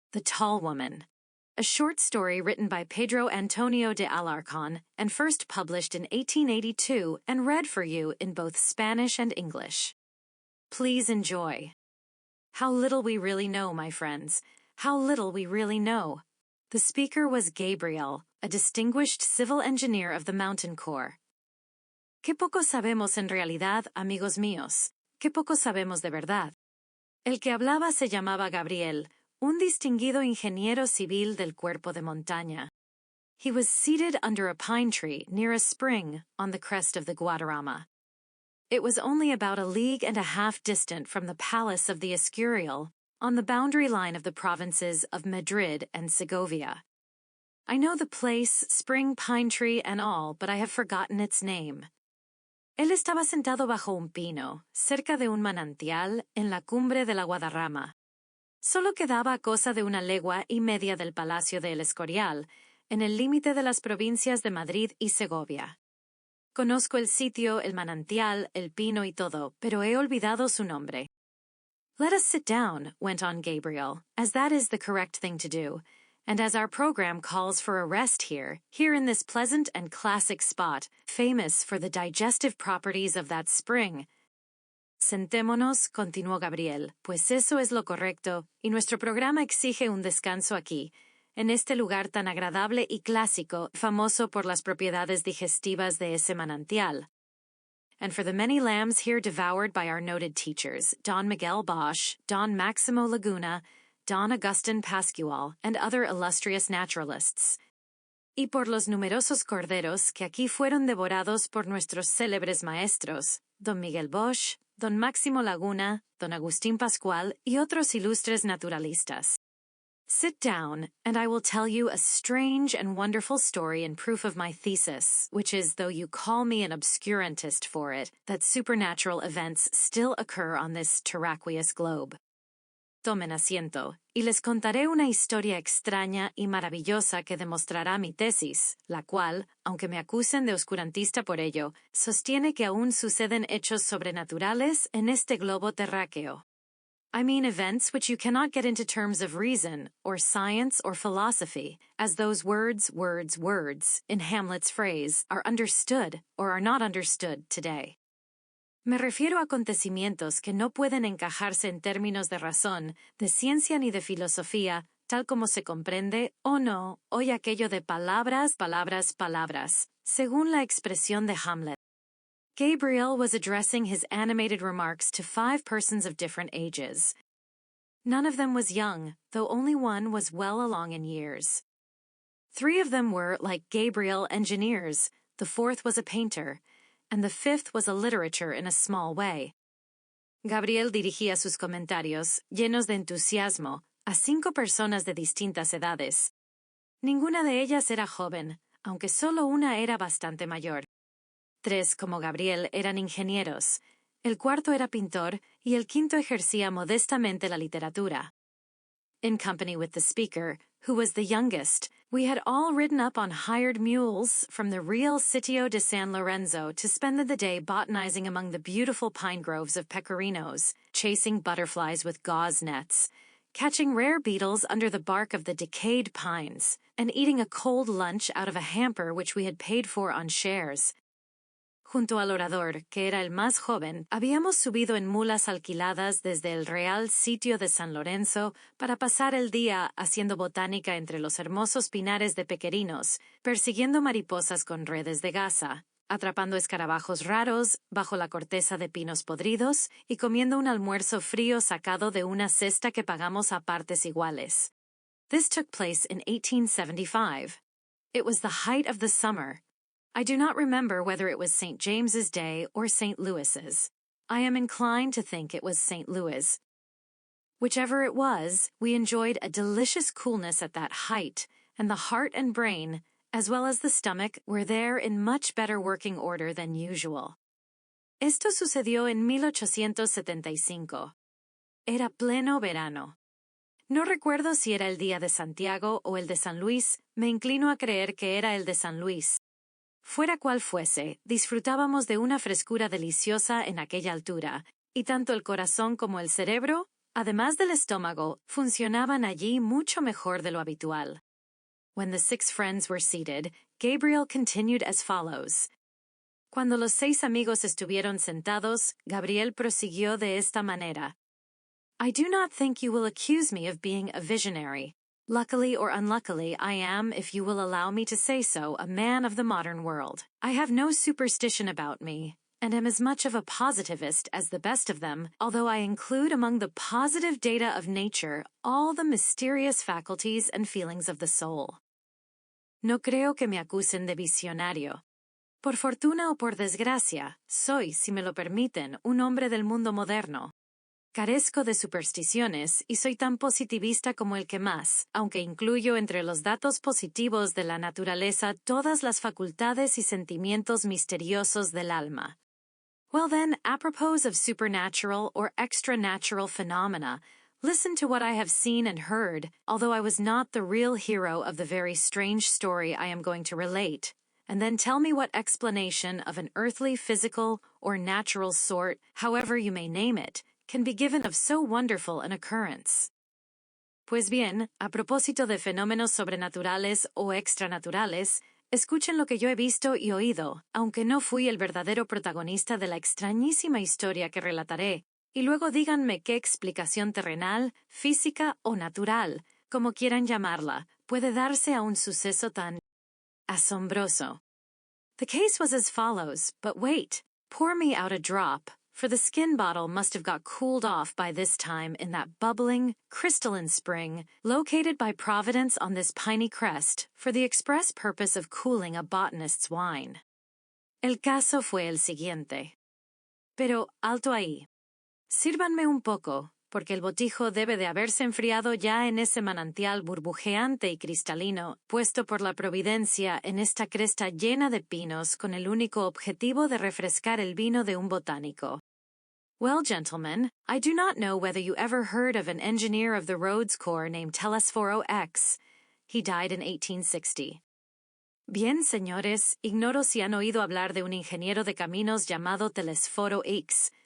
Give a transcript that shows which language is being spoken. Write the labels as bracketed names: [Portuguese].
[English] The Tall Woman, a short story written by Pedro Antonio de Alarcón and first published in 1882 and read for you in both Spanish and English. Please enjoy. How little we really know, my friends. How little we really know. The speaker was Gabriel, a distinguished civil engineer of the Mountain Corps. [Spanish] Qué poco sabemos en realidad, amigos míos. Qué poco sabemos de verdad. El que hablaba se llamaba Gabriel, un distinguido ingeniero civil del Cuerpo de Montaña. [English] He was seated under a pine tree near a spring on the crest of the Guadarrama. It was only about a league and a half distant from the palace of the Escurial, on the boundary line of the provinces of Madrid and Segovia. I know the place, spring, pine tree, and all, but I have forgotten its name. [Spanish] Él estaba sentado bajo un pino, cerca de un manantial, en la cumbre de la Guadarrama. Solo quedaba a cosa de una legua y media del Palacio de El Escorial, en el límite de las provincias de Madrid y Segovia. Conozco el sitio, el manantial, el pino y todo, pero he olvidado su nombre. [English] Let us sit down, went on Gabriel, as that is the correct thing to do, and as our program calls for a rest here in this pleasant and classic spot, famous for the digestive properties of that spring. [Spanish] Sentémonos, continuó Gabriel, pues eso es lo correcto, y nuestro programa exige un descanso aquí, en este lugar tan agradable y clásico, famoso por las propiedades digestivas de ese manantial. [English] And for the many lambs here devoured by our noted teachers, Don Miguel Bosch, Don Maximo Laguna, Don Agustin Pascual, and other illustrious naturalists. [Spanish] Y por los numerosos corderos que aquí fueron devorados por nuestros célebres maestros, Don Miguel Bosch, Don Máximo Laguna, Don Agustín Pascual, y otros ilustres naturalistas. [English] Sit down, and I will tell you a strange and wonderful story in proof of my thesis, which is, though you call me an obscurantist for it, that supernatural events still occur on this terraqueous globe. [Spanish] Tomen asiento, y les contaré una historia extraña y maravillosa que demostrará mi tesis, la cual, aunque me acusen de oscurantista por ello, sostiene que aún suceden hechos sobrenaturales en este globo terráqueo. [English] I mean events which you cannot get into terms of reason, or science, or philosophy, as those words, in Hamlet's phrase, are understood or are not understood today. [Spanish] Me refiero a acontecimientos que no pueden encajarse en términos de razón, de ciencia ni de filosofía, tal como se comprende, o no, hoy aquello de palabras, según la expresión de Hamlet. [English] Gabriel was addressing his animated remarks to 5 persons of different ages. None of them was young, though only one was well along in years. 3 of them were, like Gabriel, engineers, the 4th was a painter, and the 5th was a literature in a small way. [Spanish] Gabriel dirigía sus comentarios, llenos de entusiasmo, a 5 personas de distintas edades. Ninguna de ellas era joven, aunque solo una era bastante mayor. 3, como Gabriel, eran ingenieros, el 4º era pintor y el 5º ejercía modestamente la literatura. [English] In company with the speaker, who was the youngest, we had all ridden up on hired mules from the real Sitio de San Lorenzo to spend the day botanizing among the beautiful pine groves of pecorinos, chasing butterflies with gauze nets, catching rare beetles under the bark of the decayed pines, and eating a cold lunch out of a hamper which we had paid for on shares. [Spanish] Junto al orador, que era el más joven, habíamos subido en mulas alquiladas desde el Real Sitio de San Lorenzo para pasar el día haciendo botánica entre los hermosos pinares de pequerinos, persiguiendo mariposas con redes de gasa, atrapando escarabajos raros bajo la corteza de pinos podridos y comiendo un almuerzo frío sacado de una cesta que pagamos a partes iguales. [English] This took place in 1875. It was the height of the summer. I do not remember whether it was St. James's Day or St. Louis's. I am inclined to think it was St. Louis. Whichever it was, we enjoyed a delicious coolness at that height, and the heart and brain, as well as the stomach, were there in much better working order than usual. [Spanish] Esto sucedió en 1875. Era pleno verano. No recuerdo si era el día de Santiago o el de San Luis, me inclino a creer que era el de San Luis. Fuera cual fuese, disfrutábamos de una frescura deliciosa en aquella altura, y tanto el corazón como el cerebro, Además del estómago, funcionaban allí mucho mejor de lo habitual. [English] When the 6 friends were seated, Gabriel continued as follows. [Spanish] Cuando los 6 amigos estuvieron sentados, Gabriel prosiguió de esta manera. [English] I do not think you will accuse me of being a visionary. Luckily or unluckily, I am, if you will allow me to say so, a man of the modern world. I have no superstition about me, and am as much of a positivist as the best of them, although I include among the positive data of nature all the mysterious faculties and feelings of the soul. [Spanish] No creo que me acusen de visionario. Por fortuna o por desgracia, soy, si me lo permiten, un hombre del mundo moderno. Carezco de supersticiones y soy tan positivista como el que más, aunque incluyo entre los datos positivos de la naturaleza todas las facultades y sentimientos misteriosos del alma. [English] Well then, apropos of supernatural or extra-natural phenomena, listen to what I have seen and heard, although I was not the real hero of the very strange story I am going to relate, and then tell me what explanation of an earthly, physical, or natural sort, however you may name it, can be given of so wonderful an occurrence. [Spanish] Pues bien, a propósito de fenómenos sobrenaturales o extranaturales, escuchen lo que yo he visto y oído, aunque no fui el verdadero protagonista de la extrañísima historia que relataré, y luego díganme qué explicación terrenal, física o natural, como quieran llamarla, puede darse a un suceso tan asombroso. [English] The case was as follows, but wait, pour me out a drop, for the skin bottle must have got cooled off by this time in that bubbling, crystalline spring located by Providence on this piney crest for the express purpose of cooling a botanist's wine. [Spanish] El caso fue el siguiente. Pero alto ahí. Sírvanme un poco, porque el botijo debe de haberse enfriado ya en ese manantial burbujeante y cristalino, puesto por la providencia en esta cresta llena de pinos con el único objetivo de refrescar el vino de un botánico. [English] Well, gentlemen, I do not know whether you ever heard of an engineer of the Rhodes Corps named Telesforo X. He died in 1860. [Spanish] Bien, señores, ignoro si han oído hablar de un ingeniero de caminos llamado Telesforo X.